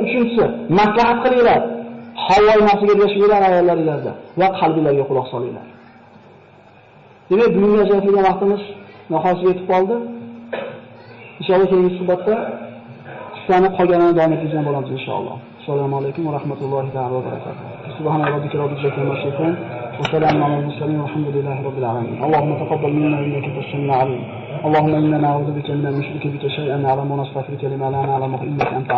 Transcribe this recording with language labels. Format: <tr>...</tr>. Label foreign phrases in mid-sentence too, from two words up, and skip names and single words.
<uz>Uchinchisi, maslahat qilinglar. Havoy narsaga erishinglar ayollaringizda va qalbingizga quloq solinglar. Demak, bugunga ajratilgan vaqtimiz nihoyasiga yetib qoldi. Inshaalloh keyingi suhbatda qissani qolganini davom ettirgan bo'lamiz inshaalloh.</uz> <ar>السلام عليكم ورحمة الله وبركاته. سبحان ربك رب العزة عما يصفون وسلام على المرسلين والحمد لله رب العالمين. اللهم تقبل منا إنك السميع العليم. اللهم إنا نعوذ بك من أن نشرك بك شيئا نعلم ونستغفرك لما لا نعلم إنك أنت</ar>